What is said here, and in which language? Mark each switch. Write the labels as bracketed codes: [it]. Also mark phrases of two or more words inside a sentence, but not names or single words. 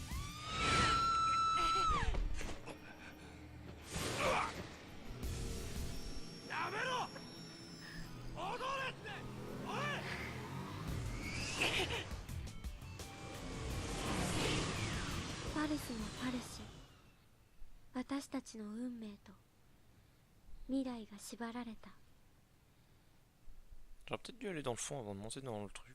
[ja] やめろ。踊れって。おい。パルスのパルシ、私たちの運命と未来が縛られた。 [fr] J'aurais peut-être dû aller dans le fond avant de monter dans le truc.